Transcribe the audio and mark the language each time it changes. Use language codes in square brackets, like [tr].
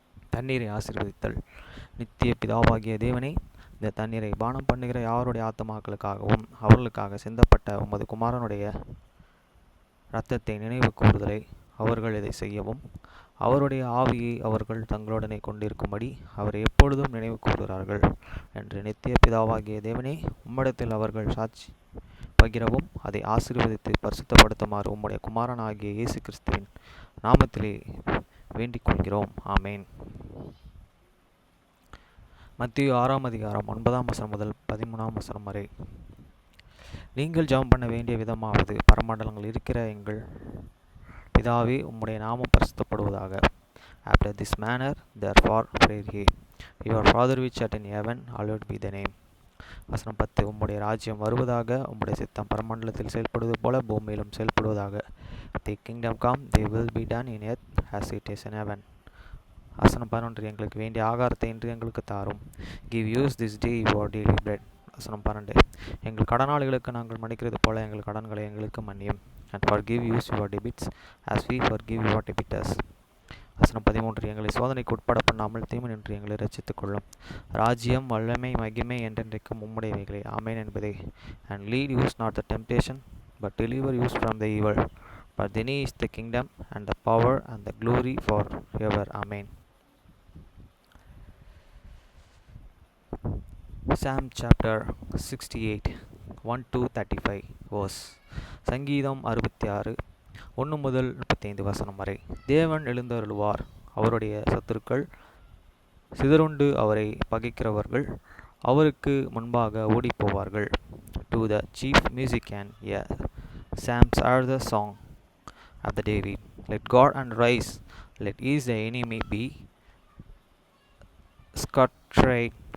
[ta] தண்ணீரை ஆசீர்வதித்தல். நித்திய பிதாவாகிய தேவனே, இந்த தண்ணீரை பானம் பண்ணுகிற யாருடைய ஆத்மாக்களுக்காகவும் அவர்களுக்காக சிந்தப்பட்ட உமது குமாரனுடைய இரத்தத்தை நினைவு கூறுதலை அவர்கள் இதை செய்யவும் அவருடைய ஆவியை அவர்கள் தங்களுடனே கொண்டிருக்கும்படி அவரை எப்பொழுதும் நினைவு கூறுகிறார்கள் என்று நித்திய பிதாவாகிய தேவனே, உம்மிடத்தில் அவர்கள் சாட்சி பகிரவும் அதை ஆசீர்வதித்து பரிசுத்தப்படுத்துமாறு உம்முடைய குமாரனாகிய இயேசு கிறிஸ்துவின் நாமத்திலே வேண்டிக் கொள்கிறோம். ஆமேன். மத்தேயு 6 அதிகாரம் 9 முதல் 13 வரை. நீங்கள் ஜெபம் பண்ண வேண்டிய விதமாவது, பரமண்டலங்கள் இருக்கிற எங்கள் பிதாவே, உம்முடைய நாமம் பரிசுத்தப்படுவதாக. [en] After this manner, therefore, pray ye, Your Father which art in heaven, hallowed be thy name. [ta] வசனம் 10. உம்முடைய ராஜ்யம் வருவதாக, உம்முடைய சித்தம் பரமண்டலத்தில் செயல்படுவது போல பூமியிலும் செயல்படுவதாக. [en] Thy kingdom come, thy will be done in earth as it is in heaven. [ta] வசனம் 11. எங்களுக்கு வேண்டிய ஆகாரத்தை இன்று எங்களுக்கு தாரும். [en] Give us this day your daily bread. [ta] வசனம் 12. எங்கள் கடனாளிகளுக்கு நாங்கள் மன்னிக்கிறது போல எங்கள் கடன்களை எங்களுக்கு மன்னியும். [en] And forgive us your debits as we forgive your debtors. [ta] வசனம் 13. எங்களை சோதனைக்கு உட்பட பண்ணாமல் தீமை நின்று எங்களை ரட்சித்துக் கொள்ளும். ராஜ்யம் வல்லமை மகிமை என்றென்றைக்கும் உம்முடையவைகளே. ஆமென் என்பதே. [en] And lead us not the temptation, but deliver us from the evil. For thine is the kingdom and the power and the glory forever. Amen. Psalm chapter 68 1 to 35 verse. [ta] சங்கீதம் 66 1 முதல் 35 வசனம் வரை. தேவன் எழுந்தருளுவார், அவருடைய சத்துருக்கள் சிதறுண்டு அவரை பகைக்கிறவர்கள் அவருக்கு முன்பாக ஓடிப்போவார்கள். [en] To the chief musician, yeah, psalms are the song of the David. Let God arise, let his enemy be scattered.